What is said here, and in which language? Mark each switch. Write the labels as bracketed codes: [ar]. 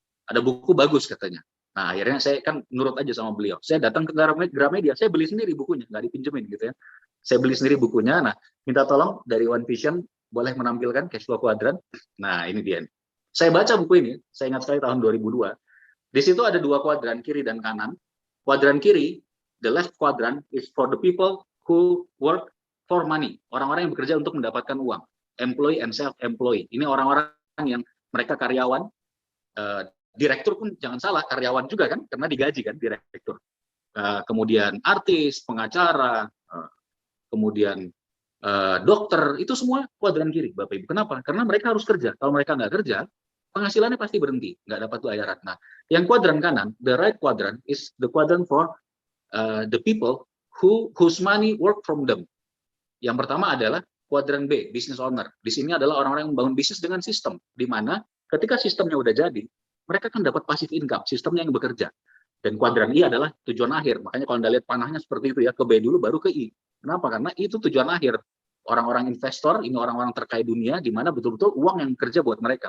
[id] Ada buku bagus katanya. Nah, akhirnya saya kan nurut aja sama beliau. Saya datang ke Gramedia, saya beli sendiri bukunya, nggak dipinjemin gitu ya. Saya beli sendiri bukunya, nah minta tolong dari One Vision, boleh menampilkan cash flow quadrant. Nah, ini dia. Saya baca buku ini, saya ingat sekali tahun 2002. Di situ ada 2 kuadran, kiri dan kanan. Kuadran kiri, [en] the left quadrant is for the people who work for money. [id] Orang-orang yang bekerja untuk mendapatkan uang. [en] Employee and self-employee. [id] Ini orang-orang yang mereka karyawan, direktur pun jangan salah, karyawan juga kan, karena digaji kan direktur. Kemudian artis, pengacara, kemudian dokter, itu semua kuadran kiri, Bapak Ibu. Kenapa? Karena mereka harus kerja. Kalau mereka nggak kerja, penghasilannya pasti berhenti, nggak dapat bayaran. Nah, yang kuadran kanan, [en] the right quadrant is the quadrant for the people whose money work from them. [id] Yang pertama adalah kuadran B, business owner. Di sini adalah orang-orang yang membangun bisnis dengan sistem, di mana ketika sistemnya udah jadi, mereka kan dapat passive income, sistemnya yang bekerja. Dan kuadran I adalah tujuan akhir. Makanya kalau Anda lihat panahnya seperti itu ya, ke B dulu baru ke I. Kenapa? Karena itu tujuan akhir. Orang-orang investor, ini orang-orang terkaya dunia, di mana betul-betul uang yang kerja buat mereka.